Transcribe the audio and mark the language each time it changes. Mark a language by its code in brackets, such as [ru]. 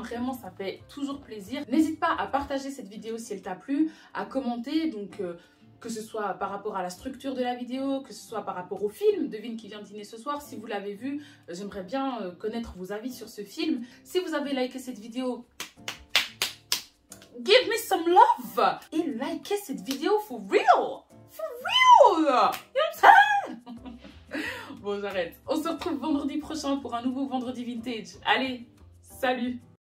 [fr] Vraiment, ça fait toujours plaisir. N'hésite pas à partager cette vidéo si elle t'a plu, à commenter, donc que ce soit par rapport à la structure de la vidéo, que ce soit par rapport au film Devine qui vient dîner ce soir. Si vous l'avez vu, j'aimerais bien connaître vos avis sur ce film. Si vous avez liké cette vidéo, give me some love et likez cette vidéo for real. [en] For real. You know what I'm saying? [fr] Bon, j'arrête. On se retrouve vendredi prochain pour un nouveau Vendredi Vintage. Allez, salut!